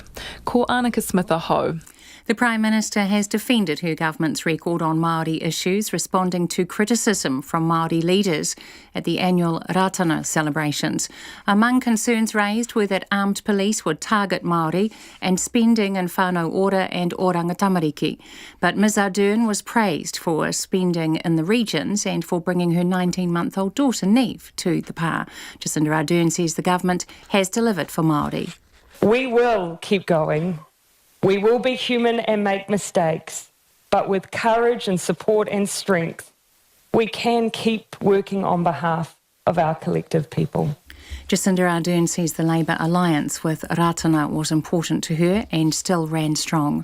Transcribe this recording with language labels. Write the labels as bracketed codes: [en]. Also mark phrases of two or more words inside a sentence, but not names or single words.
[mi] Ko Annika Smith aho. [en] The Prime Minister has defended her government's record on Māori issues, responding to criticism from Māori leaders at the annual Ratana celebrations. Among concerns raised were that armed police would target Māori and spending in whānau ora and oranga tamariki. But Ms Ardern was praised for spending in the regions and for bringing her 19-month-old daughter Neve to the pā. Jacinda Ardern says the government has delivered for Māori. We will keep going. We will be human and make mistakes, but with courage and support and strength, we can keep working on behalf of our collective people. Jacinda Ardern says the Labour alliance with Ratana was important to her and still ran strong.